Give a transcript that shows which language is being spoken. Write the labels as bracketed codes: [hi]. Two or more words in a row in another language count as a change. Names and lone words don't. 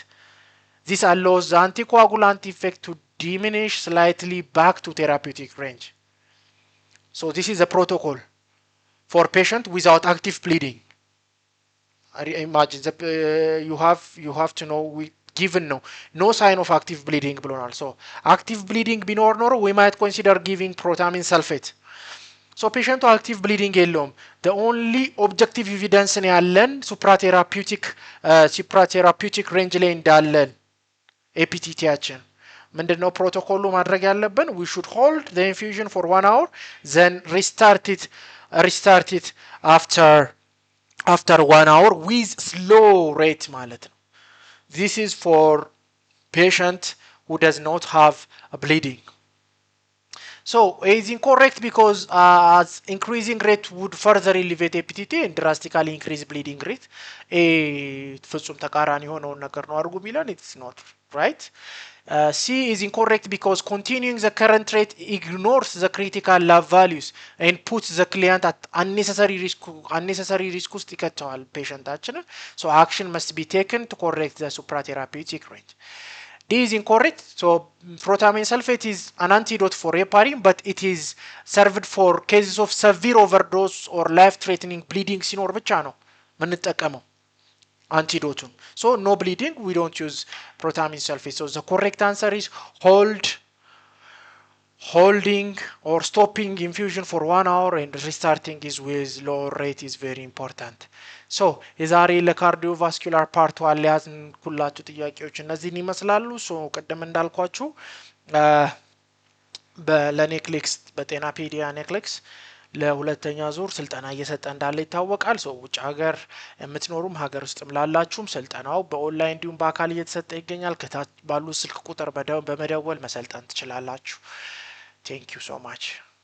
[en] This allows the anticoagulant effect to diminish slightly back to therapeutic range. So this is a protocol for patient without active bleeding. Imagine that you have to know we given no sign of active bleeding ብሎናል so active bleeding [am] ቢኖር ኖሮ [en] we might consider giving protamine sulfate so patient active bleeding የለውም the only objective evidence [am] ነው ያለን [en] supratherapeutic range [am] ላይ እንዳለን APTT ያችን ምንድነው ፕሮቶኮሉ ማድረግ ያለብን [en] we should hold the infusion for 1 hour then restart it after 1 hour with slow rate [am] ማለት ነው [en] this is for patient who does not have a bleeding so it is incorrect because as increasing rate would further elevate APTT and drastically increase bleeding rate [am] ፍጹም ተቃራኒ የሆነውን ነገር ነው አድርጉ ቢለን [en] it's not right C is incorrect because continuing the current rate ignores the critical lab values and puts the client at unnecessary risk [am] ውስጥ ይከተዋል ፔሸንታችንን [en] so action must be taken to correct the supratherapeutic range D is incorrect so protamine sulfate is an antidote for heparin but it is served for cases of severe overdose or life-threatening bleeding [am] ሲኖር ብቻ ነው ምንጠቀመው [en] antidote so no bleeding we don't use protamine sulfate so the correct answer is holding or stopping infusion for 1 hour and restarting is with low rate is very important so [am] የዛሬ ለካርዲዮቫስኩላር ፓርት ዋልያዝን ኩላችሁ ጥያቄዎች እነዚህን ይመስላሉ [en] so ቀደም [am] እንዳልኳችሁ በለኔክሌክስ በጤናፔዲያ ኔክሌክስ ለሁለተኛ ዙር ስልጠና እየሰጠ እንዳለ ይታወቃል። ሰው ውጭ ሀገር የምትኖሩም ሀገር ውስጥም ላላችሁም ስልጠናው በኦንላይን እንዲሁም በአካል እየተሰጠ ይገኛል። ከታች ባሉ ስልክ ቁጥር በመደወል መሰልጠን ትችላላችሁ። [en] thank you so much